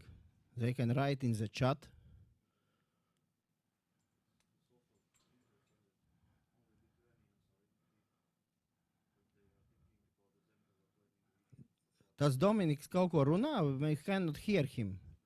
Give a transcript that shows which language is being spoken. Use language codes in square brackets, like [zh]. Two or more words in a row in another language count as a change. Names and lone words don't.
[en] They can write in the chat. [lv] Tas Dominiks kaut ko runā? [en] We cannot hear him.